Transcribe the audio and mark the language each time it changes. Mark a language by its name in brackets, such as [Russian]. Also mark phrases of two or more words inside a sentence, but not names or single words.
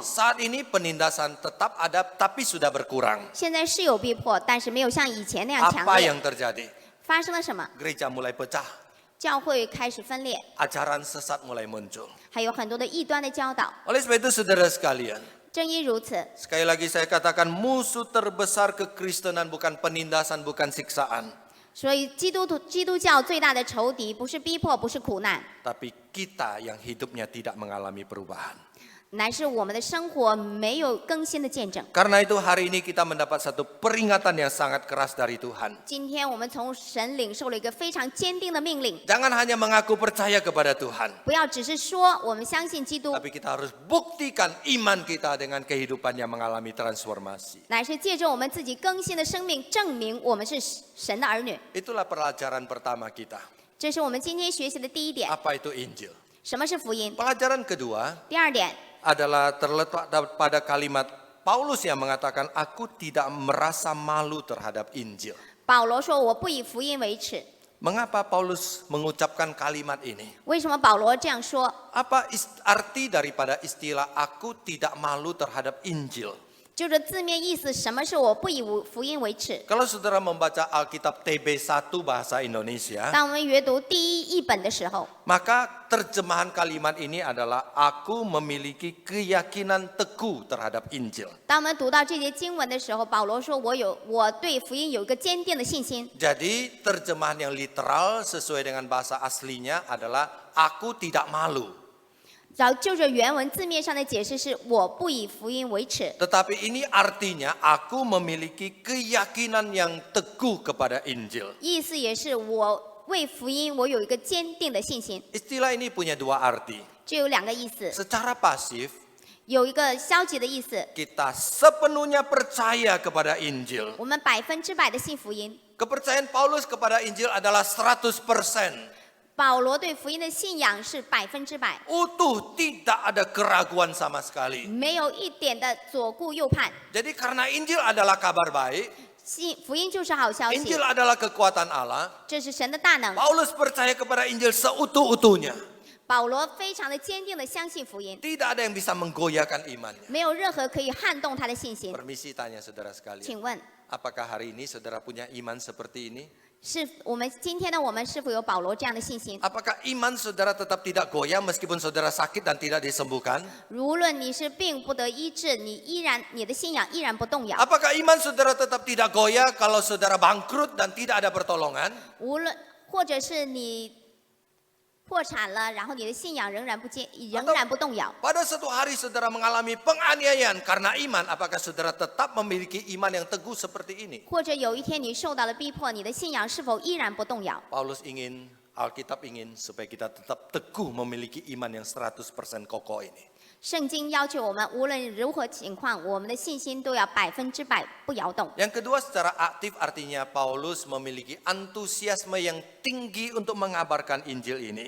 [Indonesian] Saat ini penindasan tetap ada, tapi sudah berkurang. [Chinese] 现在是有逼迫，但是没有像以前那样强 [Indonesian] Apa [Chinese] 烈。 [Indonesian] yang terjadi? [Chinese] 发生了什么？ [Indonesian] Gereja mulai pecah, [Chinese] 教会开始分裂， [Indonesian] ajaran sesat mulai muncul. [Chinese] 还有很多的异端的教导。 [Indonesian] Oleh sebab itu saudara sekalian, [Chinese] 正因如此， [Indonesian] sekali lagi saya katakan musuh terbesar kekristenan bukan penindasan, bukan siksaan. [Chinese] 所以基督教最大的仇敌不是逼迫，不是苦难， [Indonesian] Tapi kita yang hidupnya tidak mengalami perubahan. [Chinese] 乃是我们的生活没有更新的见证。 [Indonesian] Karena itu hari ini kita mendapat satu peringatan yang sangat keras dari Tuhan. [Chinese] 今天我们从神领受了一个非常坚定的命令， [Indonesian] Jangan hanya mengaku percaya kepada Tuhan, [Chinese] 不要只是说我们相信基督， [Indonesian] tapi kita harus buktikan iman kita dengan kehidupan yang mengalami transformasi. [Chinese] 乃是借着我们自己更新的生命，证明我们是神的儿女。 [Indonesian] Itulah pelajaran pertama kita. [Chinese] 这是我们今天学习的第一点。 [Indonesian] Apa itu Injil? [Chinese] 什么是福音？ [Indonesian] Pelajaran kedua [Chinese] 第二点 [Indonesian] adalah terletak pada kalimat Paulus yang mengatakan, aku tidak merasa malu terhadap Injil. [Chinese] 保罗说：“我不以福音为耻。 [Indonesian] Mengapa Paulus mengucapkan kalimat ini? ” [Chinese] 为什么保罗这样说？ [Indonesian] Apa arti daripada istilah aku tidak malu terhadap Injil? [Chinese] 就这字面意思，什么是我不以福音为耻？ [Indonesian] Kalau saudara membaca Alkitab TB1 bahasa Indonesia, [Chinese] 当我们阅读第一译本的时候， [Indonesian] maka terjemahan kalimat ini adalah aku memiliki keyakinan teguh terhadap Injil. [Chinese] 当我们读到这节经文的时候，保罗说：“我对福音有一个坚定的信心。 [Indonesian] Jadi terjemahan yang literal sesuai dengan bahasa aslinya adalah aku tidak malu. ” [Chinese] 然后就着原文字面上的解释是：“我不以福音为耻。 [Indonesian] Tetapi ini artinya aku memiliki keyakinan yang teguh kepada Injil. ” [Chinese] 意思也是我为福音我有一个坚定的信心。 [Indonesian] Istilah ini punya dua arti. [Chinese] 这有两个意思， [Indonesian] Secara pasif, [Chinese] 有一个消极的意思， [Indonesian] kita sepenuhnya percaya kepada Injil. [Chinese] 我们100%的信福音。 [Indonesian] Kepercayaan Paulus kepada Injil adalah 100%. [Chinese] 保罗对福音的信仰是100%， [Indonesian] Utuh, tidak ada keraguan sama sekali. [Chinese] 没有一点的左顾右盼。 [Indonesian] Jadi karena Injil adalah kabar baik, [Chinese] 福音就是好消息， [Indonesian] Injil adalah kekuatan Allah, [Chinese] 这是神的大能。 [Indonesian] Paulus percaya kepada Injil seutuh-utuhnya. [Chinese] 保罗非常的坚定的相信福音， [Indonesian] Tidak ada yang bisa menggoyahkan imannya. [Chinese] 没有任何可以撼动他的信心。 [Indonesian] Permisi tanya saudara sekalian. [Chinese] 请问， [Indonesian] Apakah hari ini saudara punya iman seperti ini? [Chinese] 是我们今天的我们是否有保罗这样的信心？ [Indonesian] Apakah iman saudara tetap tidak goyah meskipun saudara sakit dan tidak disembuhkan? [Chinese] 无论你是病不得医治，你的信仰依然不动摇。 [Indonesian] Apakah iman saudara tetap tidak goyah kalau saudara bangkrut dan tidak ada pertolongan? [Chinese] 无论或者是你破产了，然后你的信仰仍然不动摇。 [Indonesian] Pada suatu hari saudara mengalami penganiayaan karena iman, apakah saudara tetap memiliki iman yang teguh seperti ini? [Chinese] 或者有一天你受到了逼迫，你的信仰是否依然不动摇？ [Indonesian] Paulus ingin, Alkitab ingin supaya kita tetap teguh memiliki iman yang 100% kokoh ini. [Chinese] 圣经要求我们无论如何情况，我们的信心都要100%不摇动。 [Indonesian] Yang kedua secara aktif artinya Paulus memiliki antusiasme yang tinggi untuk mengabarkan Injil ini.